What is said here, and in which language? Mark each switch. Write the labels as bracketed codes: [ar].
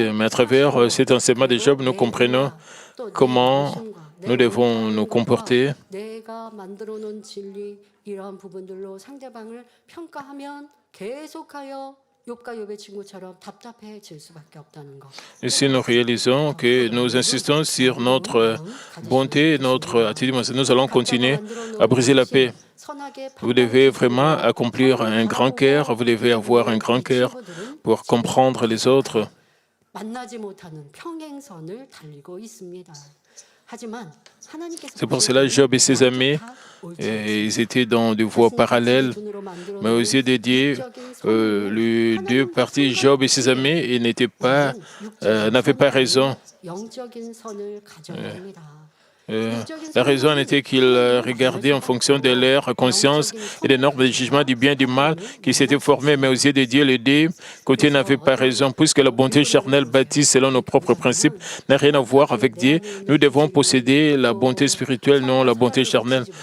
[fr] Mais à travers cet enseignement de Job, nous comprenons comment nous devons nous comporter. [ko] 내가 만들어 놓은 진리 이러한 부분들로 상대방을 평가하면 계속하여 욥과 욥의 친구처럼 답답해질 수밖에 없다는 거. [fr] Et si nous réalisons que nous insistons sur notre bonté, notre attitude, nous allons continuer à briser la paix. Vous devez vraiment accomplir un grand cœur, vous devez avoir un grand cœur pour comprendre les autres. [ko] 만나지 못하는 평행선을 달리고 있습니다. 하지만 [fr] C'est pour cela que Job et ses amis, ils étaient dans des voies parallèles. Mais aux yeux de Dieu, les deux parties, Job et ses amis, ils n'avaient pas raison. [ko] 영적인 선을 가져야 됩니다. [fr] La raison était qu'ils regardaient en fonction de leur conscience et des normes de jugement du bien et du mal qui s'étaient formés, mais aux yeux de Dieu, les deux côtés n'avaient pas raison, puisque la bonté charnelle bâtie selon nos propres principes n'a rien à voir avec Dieu. Nous devons posséder la bonté spirituelle, non la bonté charnelle.